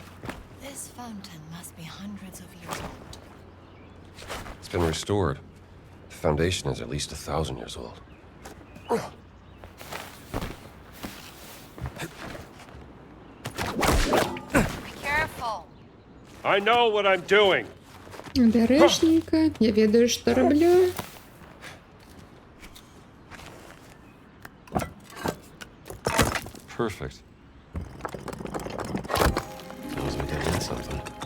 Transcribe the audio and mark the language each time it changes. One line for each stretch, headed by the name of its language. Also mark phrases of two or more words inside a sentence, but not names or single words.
English: This fountain must be hundreds of years old. It's been restored. The foundation is at least 1,000 years old. Be careful. I know what I'm doing.
Belarusian: Обережненько. Я ведаю, что роблю.
English: Perfect. Feels like I did something.